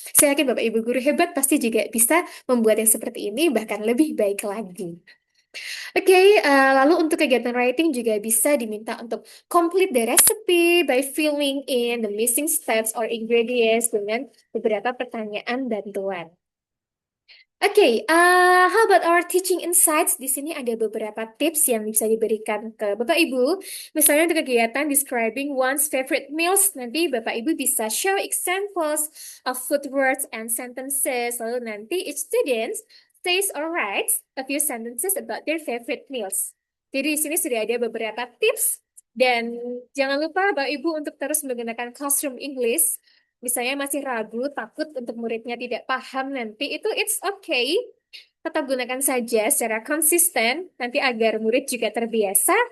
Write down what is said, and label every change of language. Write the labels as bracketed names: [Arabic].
[Indonesian] Saya yakin Bapak Ibu guru hebat pasti juga bisa membuat yang seperti ini bahkan lebih baik lagi. Oke, lalu untuk kegiatan writing juga bisa diminta untuk [English] complete the recipe by filling in the missing steps or ingredients [Indonesian] dengan beberapa pertanyaan bantuan. [English] Oke, how about our teaching insights? [Indonesian] Di sini ada beberapa tips yang bisa diberikan ke Bapak Ibu. Misalnya untuk kegiatan describing one's favorite meals, nanti Bapak Ibu bisa [English] show examples of food words and sentences. [Indonesian] Lalu nanti [English] each student says or writes a few sentences about their favorite meals. [Indonesian] Jadi di sini sudah ada beberapa tips dan jangan lupa Bapak Ibu untuk terus menggunakan classroom English. Misalnya masih ragu, takut untuk muridnya tidak paham nanti, itu [English] it's okay. [Indonesian] Tetap gunakan saja secara konsisten, nanti agar murid juga terbiasa.